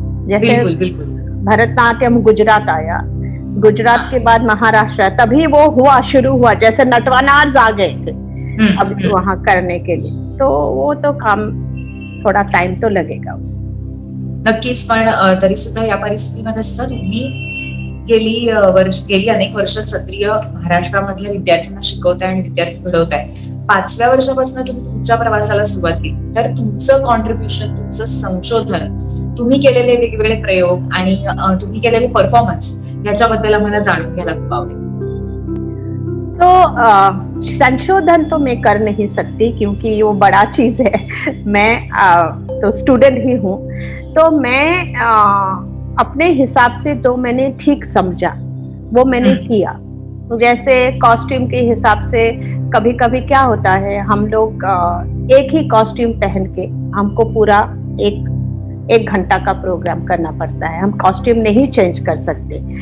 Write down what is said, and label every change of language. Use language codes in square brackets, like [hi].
[hi] जैसे भरतनाट्यम गुजरात आया, गुजरात के बाद महाराष्ट्र, तभी वो हुआ, शुरू हुआ, जैसे नटवानार्स आ गए थे अभी वहां करने के लिए, तो वो तो काम थोड़ा टाइम तो लगेगा उसमें। [mr] नक्कीच, पण तरी सुद्धा या परिस्थितीमध्ये सुद्धा तुम्ही गेली अनेक वर्ष सत्रिय महाराष्ट्रामधल्या विद्यार्थ्यांना शिकवताय आणि विद्यार्थी घडवताय। 5व्या वर्षापासून तुम्ही तुमच्या प्रवासाला सुरुवात केली, तर तुमचं कॉन्ट्रीब्युशन, तुमचं संशोधन, तुम्ही केलेले वेगवेगळे प्रयोग आणि तुम्ही केलेले परफॉर्मन्स याच्याबद्दल आम्हाला जाणून घ्यायला खूप आवडेल. [hi] तो संशोधन तो मैं कर नहीं सकती क्योंकि वो बड़ा चीज है. मैं तो स्टूडेंट ही हूँ, तो मैं अपने हिसाब से तो मैंने ठीक समझा वो मैंने किया. जैसे कॉस्ट्यूम के हिसाब से कभी कभी क्या होता है, हम लोग एक ही कॉस्ट्यूम पहन के हमको पूरा एक घंटा का प्रोग्राम करना पड़ता है. हम कॉस्ट्यूम नहीं चेंज कर सकते.